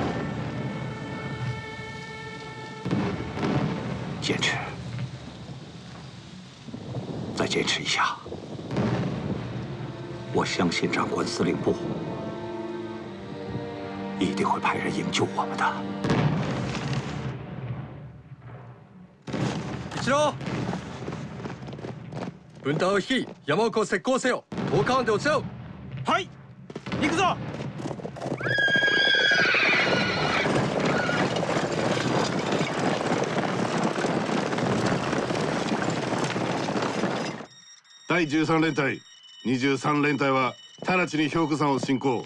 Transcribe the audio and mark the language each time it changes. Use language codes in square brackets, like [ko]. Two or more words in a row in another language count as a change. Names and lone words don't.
[zh] 坚持，再坚持一下。我相信长官司令部一定会派人营救我们的。 [ja] 一郎、分団を率い山奥を石膏せよ。10日安で落ち合う。はい、行くぞ。第13連隊、23連隊は直ちに氷河山を進行。